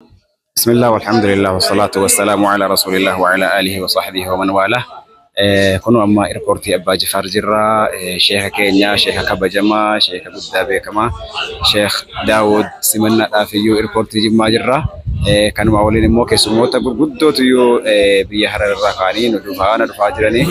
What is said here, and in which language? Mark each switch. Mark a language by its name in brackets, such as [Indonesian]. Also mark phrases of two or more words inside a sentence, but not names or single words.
[Arabic] بسم الله والحمد لله والصلاة والسلام على رسول الله وعلى آله وصحبه ومن والاه. [Oromo] Eh, kunu amma airportii Abbaa Jifaar jirra. Eh, sheekha keenya, sheekha kabajamaa, sheekha guddaa beekamaa, Sheekh Daawud simannaadhaaf iyyuu airportii Jimmaa jirra. Eh, kanuma waliin immoo keessummoota gurguddootu iyyuu, eh, biyya Harar irraa ka'anii nu dhufaa, na dhufaa jiranii.